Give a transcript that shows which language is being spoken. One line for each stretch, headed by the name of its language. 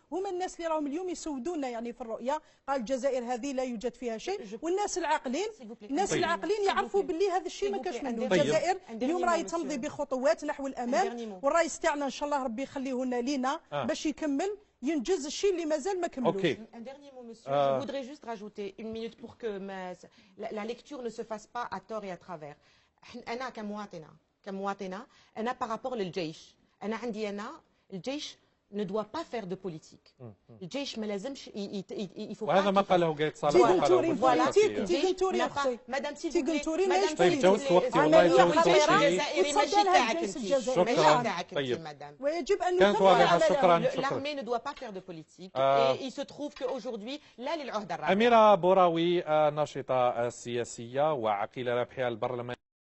Arabic: هما الناس اللي راهم اليوم يسودونا يعني في الرؤية، قال الجزائر هذه لا يوجد فيها شيء. والناس العاقلين العاقلين يعرفوا باللي هذا الشيء ما كاش منه. الجزائر اليوم راهي تمضي بخطوات نحو الأمام، والرئيس تاعنا إن شاء الله ربي يخليه لنا باش يكمل ينجز الشيء اللي مازال ما كملوش.
French: Un dernier mot, monsieur. Je voudrais juste rajouter une minute pour que la lecture ne se fasse pas à tort et à travers.
Arabic: أنا كمواطنة أنا
French: par rapport
Arabic: للجيش، أنا عندي الجيش
French: ne doit pas faire de politique.
Arabic: الجيش ما لازمش وهذا ما قاله قايد صالح. تيغون تورين اختي. مدام تيغون تورين طيب جوزت وقتي والله جوزت وقتي. ماشي تاعك انت. شكرا. طيب مدام. ويجب ان كانت واضحة. شكرا.
French: l'armée ne doit pas faire de politique et il se trouve qu'aujourd'hui
Arabic: لا للعهدة الرابعة. أميرة بوراوي ناشطة سياسية وعقيلة رابحة البرلمان